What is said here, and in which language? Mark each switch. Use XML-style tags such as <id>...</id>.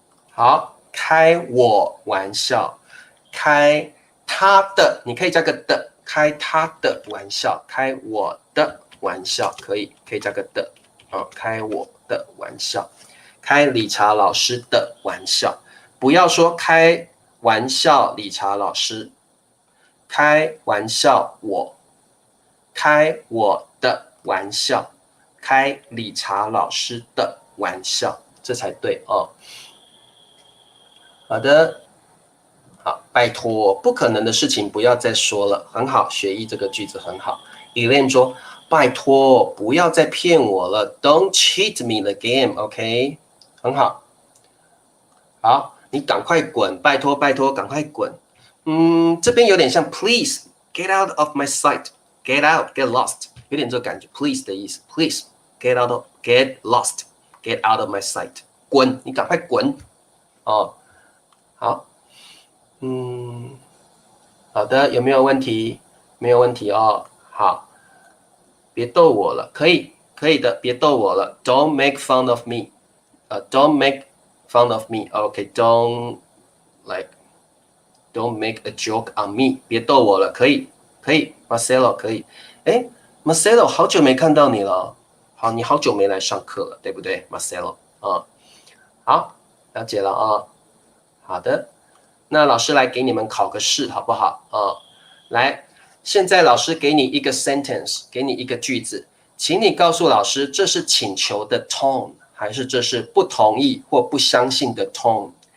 <zh>好，开我玩笑，开他的，你可以加个的，开他的玩笑，开我的玩笑，可以加个的开我的玩笑，开理查老师的玩笑，不要说开玩笑理查老师，开玩笑我，开我的玩笑，开理查老师的玩笑，这才对哦。好的，好，拜托，不可能的事情不要再说了，很好，学艺这个句子很好。 Elaine 说，拜托，不要再骗我了 ，</zh> <en>Don't cheat me the game，OK？</en> <zh>很好，好，你赶快滚，拜托，拜托，赶快滚。这边有点像</zh> <en>Please get out of my sight，get out，get lost，</en> <zh>有点这个感觉，</zh> <en>Please</en> <zh>的意思，</zh> <en>Please get lost，get out of my sight，</en> <zh>滚，你赶快滚哦。好。好的，有没有问题？没有问题哦。好，别逗我了，可以的，别逗我了。</zh> <en>Don't make fun of me. Don't make fun of me. OK，don't don't make a joke on me.</en> <zh>别逗我了，可以，Marcelo 可以。Marcelo 好久没看到你了。好，你好久没来上课了，对不对，Marcelo？ 好，了解了啊。好的。那老师来给你们考个试，好不好来，现在老师给你一个 sentence， 给你一个句子，请你告诉老师，这是请求的 tone， 还是这是不同意或不相信的 tone？</zh>